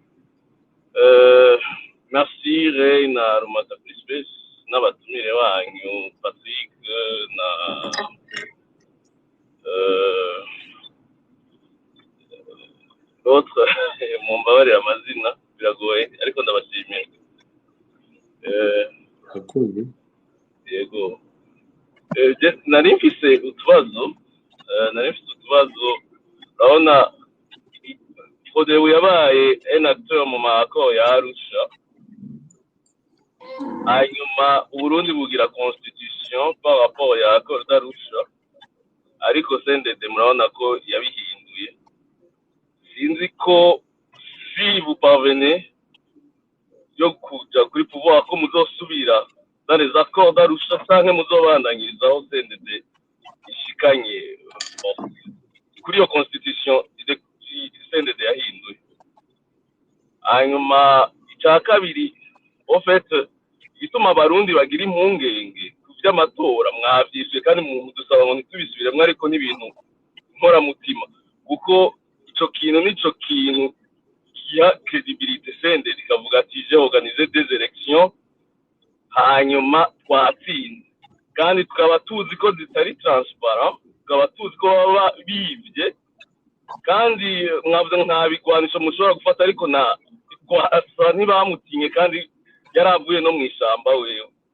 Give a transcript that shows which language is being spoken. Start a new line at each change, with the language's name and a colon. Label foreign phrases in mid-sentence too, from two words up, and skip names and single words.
Rundi: Merci Reina Rumata Crispes n'abatumire banyu Patrick na l'autre mumbabarira amazina biragoye ariko ndabashimiye. Yego. Nari mfise utubazo urabona Frodebu yabaye
French: un acteur
Rundi: mu mako ya Arusha, hanyuma Burundi bugira constitution
French: par rapport
Rundi: ya
French: accord d'Arusha,
Rundi: ariko CNDD murabona ko yabihinduye. Sinzi ko
French: si vous parvenez
Rundi: yo kuja kuri pouvoir ko muzosubira
French: dans les accords d'Arusha
Rundi: canke muzobandanyirizaho CNDD ishikanye kuri iyo constitution CNDD yahinduye. Hanyuma icya kabiri
French: en fait
Rundi: ituma abarundi bagira impungenge ku by'amatora mwavyiswe kandi mudusaba ngo ntitubisubiremwo, ariko n'ibintu nkoramutima kuko ico kintu kiha credibilité CNDD ikavuga ati
French: j'ai organisé des élections
Rundi: hanyuma twatsinze, kandi tukaba tuzi ko zitari transparent, tukaba tuzi ko baba bivye, kandi mwavuze nta bigwanisho mushobora gufata, ariko na twasa ntibamutinye kandi yaravuye no mw'ishamba wewe.